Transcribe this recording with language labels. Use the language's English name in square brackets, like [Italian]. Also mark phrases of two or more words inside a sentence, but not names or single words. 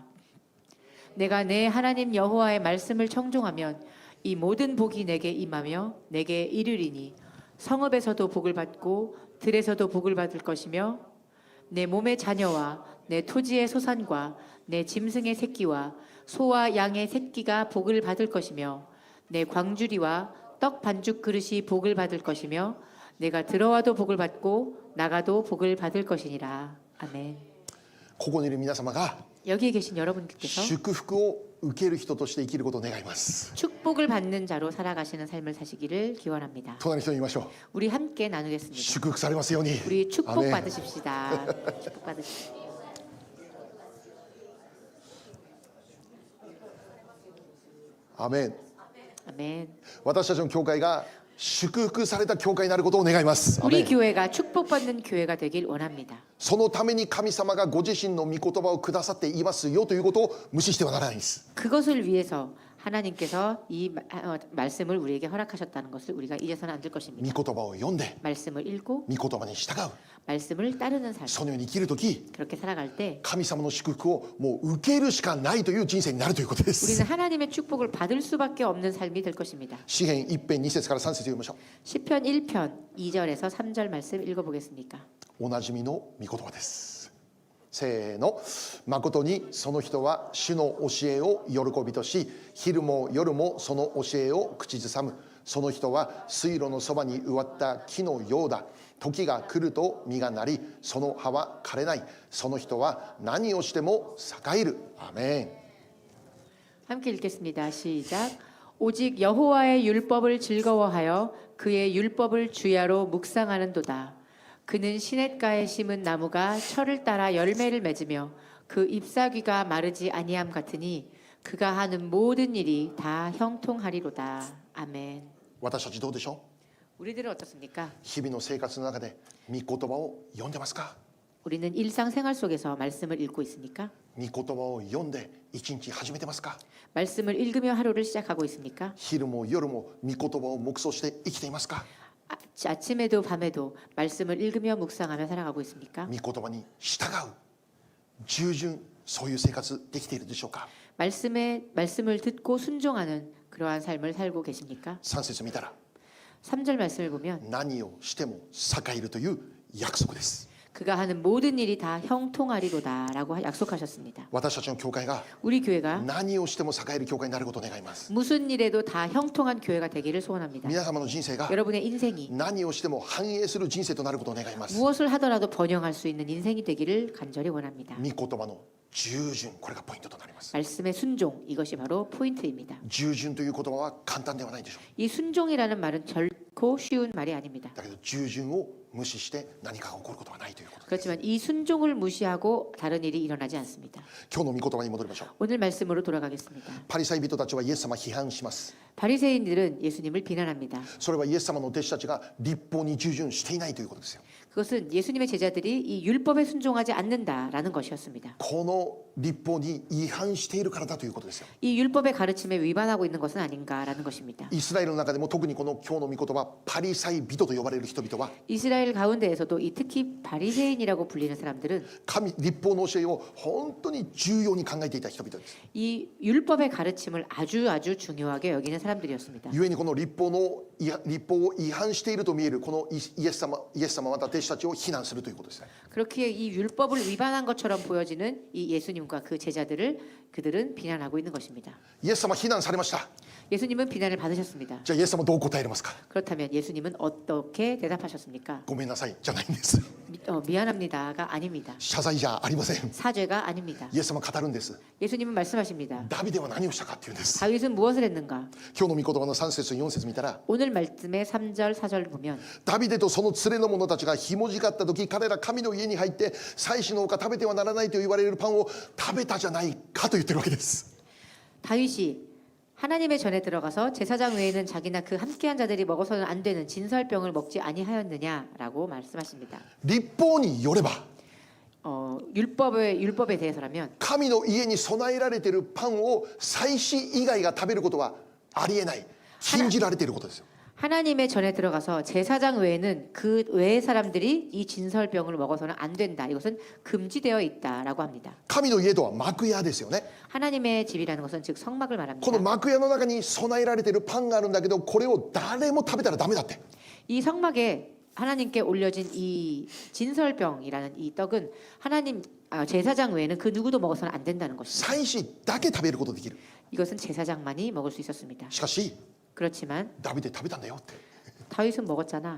[Korean] 내가 내 하나님 여호와의 말씀을 청종하면 이 모든 복이 내게 임하며 내게 이르리니 성읍에서도 복을 받고 들에서도 복을 받을 것이며 내 몸의 자녀와 내 토지의 소산과 내 짐승의 새끼와 소와 양의 새끼가 복을 받을 것이며 내 광주리와 떡 반죽 그릇이 복을 받을 것이며 내가 들어와도 복을 받고 나가도 복을 받을 것이니라. 아멘. [Japanese] ここにいる皆様が [Korean] 여기에 계신 여러분들께서 [Japanese] 祝福を受ける人として生きることを願います。 [Korean] 축복을 받는 자로 살아가시는 삶을 사시기를 기원합니다. [Japanese] 隣の人に言いましょう。 [Korean] 우리 함께 나누겠습니다. [Japanese] 祝福されますように。 [Korean] 우리 축복 아멘. 받으십시다. 축복 받으십시다. [Japanese] アメン。 [Korean] 아멘. [Japanese] 私たちの教会が祝福された教会になることを願います。アメ [Korean] 우리 [Japanese] ン。 [Korean] 교회가 축복받는 교회가 되길 원합니다. [Japanese] そのために神様がご自身の御言葉をくださっていますよということを無視してはならないんです。 [Korean] 그것을 위해서 하나님께서 이 말씀을 우리에게 허락하셨다는 것을 우리가 잊어서는 안 될 [Japanese] 御 [Korean] 것입니다. [Japanese] 言葉を読んで [Korean] 말씀을 읽고 [Japanese] 御言葉に従う。 [Korean] 말씀을 따르는 삶. [Japanese] そのように生きるとき、 [Korean] 그렇게 살아갈 때 [Japanese] 神様の祝福をもう受けるしかないという人生になるということで [Korean] 우리는 [Japanese] す。 [Korean] 하나님의 축복을 받을 수밖에 없는 삶이 될 것입니다. [Japanese] 詩編1編2節から3節読みましょ [Korean] 시편 1편 2절에서 3절 말씀 읽어보겠습니까? [Japanese] う。おなじみの御言葉です。せーの。誠にその人は主の教えを喜びとし、昼も夜もその教えを口ずさむ。その人は水路のそばに植わった木のようだ。時が来ると実がなり、その葉は枯れない。その人は何をしても栄える。アメン。 [Korean] 함께 읽겠습니다. 시작. 오직 여호와의 율법을 즐거워하여 그의 율법을 주야로 묵상하는도다. 그는 시냇가에 심은 나무가 철을 따라 열매를 맺으며 그 잎사귀가 마르지 아니함 같으니 그가 하는 모든 일이 다 형통하리로다. 아멘. [Japanese] 私たちどうでしょ [Korean] 우리들은 어떻습니까? [Japanese] う。日々の生活の中で御言葉を読んでますか。 [Korean] 우리는 일상생활 속에서 말씀을 읽고 있습니까? [Japanese] 御言葉を読んで一日始めてますか。 [Korean] 말씀을 읽으며 하루를 시작하고 있습니까? [Japanese] 昼も夜も御言葉を黙想して生きていますか。 [Korean] 아침에도 밤에도 말씀을 읽으며 묵상하며 살아가고 있습니까? [Japanese] 御言葉に従う従順そういう生活できているでしょうか。 [Korean] 말씀을 듣고 순종하는 그러한 삶을 살고 계십니까? [Japanese] 3 節見たら [Korean] 3절 말씀을 보면 [Japanese] 何をしても栄えるという約束です。 [Korean] 그가 하는 모든 일이 다 형통하리로다라고 약속하셨습니다. [Japanese] 私たちの教会が [Korean] 우리 교회가 [Japanese] 何をしても栄える教会になることを願います。 [Korean] 무슨 일에도 다 형통한 교회가 되기를 소원합니다. [Japanese] 皆様の人生が [Korean] 여러분의 인생이 [Japanese] 何をしても繁栄する人生となることを願います。 [Korean] 무엇을 하더라도 번영할 수 있는 인생이 되기를 간절히 원합니다. [Japanese] 御言葉の従順、これがポイントとなります。 [Korean] 말씀의 순종, 이것이 바로 포인트입니다. [Japanese] 従順という言葉は簡単ではないでしょう。 [Korean] 이 순종이라는 말은 결코 쉬운 말이 아닙니다. [Japanese] だけど従順を無視して何かが起こることはないということです。 [Korean] 그렇지만 이 순종을 무시하고 다른 일이 일어나지 않습니다. [Japanese] 今日の御言葉に戻りましょう。 [Korean] 오늘 말씀으로 돌아가겠습니다. [Japanese] パリサイ人たちはイエス様を批判します。 [Korean] 바리새인들은 예수님을 비난합니다. [Japanese] それはイエス様の弟子たちが律法に従順していないということですよ。 [Korean] 그것은 예수님의 제자들이 이 율법에 순종하지 않는다라는 것이었습니다. [Japanese] この律法に違反しているからだということですよ。 [Korean] 이 율법의 가르침에 위반하고 있는 것은 아닌가라는 것입니다. [Japanese] イスラエルの中でも特にこの今日の御言葉パリサイ人と呼ばれる人々は [Korean] 이스라엘 가운데에서도 이 특히 바리새인이라고 불리는 사람들은 [Japanese] 神律法の教えを本当に重要に考えていた人々です。 [Korean] 이 율법의 가르침을 아주 중요하게 여기는 사람들이었습니다. [Japanese] 故にこの律法を違反していると見えるこのイエス様また弟子たちを非難するということですね。 [Korean] 그렇게 이 율법을 위반한 것처럼 보여지는 이 예수님과 그 제자들을 그들은 비난하고 있는 것입니다. [Japanese] イエス様非難されました。 [Korean] 예수님은 비난을 받으셨습니다. [Japanese] じゃあイエス様どう答えますか。 [Korean] 그렇다면 예수님은 어떻게 대답하셨습니까? [Japanese] ごめんなさいじゃないんです。 [Korean] 미안합니다가 아닙니다. [Japanese] 謝罪じゃありません。 [Korean] 사죄가 아닙니다. [Japanese] イエス様語るんです。 [Korean] 예수님은 말씀하십니다. [Japanese] ダビデは何をしたかっていうんです。 [Korean] 다윗은 무엇을 했는가? [Japanese] 今日の御言葉の3節4節見たら [Korean] 오늘 말씀의 3절 4절 보면 [Japanese] ダビデとその連れの者たちがひもじかった時彼ら神の家に入って祭司のほか食べてはならないと言われるパンを食べたじゃないかと言ってるわけです。 [Korean] 다윗이 하나님의 전에 들어가서 제사장 외에는 자기나 그 함께한 자들이 먹어서는 안 되는 진설병을 먹지 아니하였느냐라고 말씀하십니다. [Japanese] 律法によれば [Korean] 율법에 대해서라면 [Japanese] 神の家に備えられているパンを祭司以外が食べることはありえない、禁じられていることですよ。 [Korean] 하나님의 전에 들어가서 제사장 외에는 그 외의 사람들이 이 진설병을 먹어서는 안 된다. 이것은 금지되어 있다라고 합니다. [Japanese] 神の家とは幕屋ですよね。 [Korean] 하나님의 집이라는 것은 즉 성막을 [Japanese] この [Korean] 말합니다. [Japanese] 幕屋の中に備えられているパンがあるんだけどこれを誰も食べたらダメだって。 [Korean] 이 성막에 하나님께 올려진 이 진설병이라는 이 떡은 하나님 제사장 외에는 그 누구도 먹어서는 안 된다는 것입니다. [Japanese] 祭司だけ食べることができる。 [Korean] 이것은 제사장만이 먹을 수 있었습니다. [Japanese] しかし [Korean] 그렇지만 [Japanese] ダビデ食べたんだよって。 [Korean] 다윗은 먹었잖아.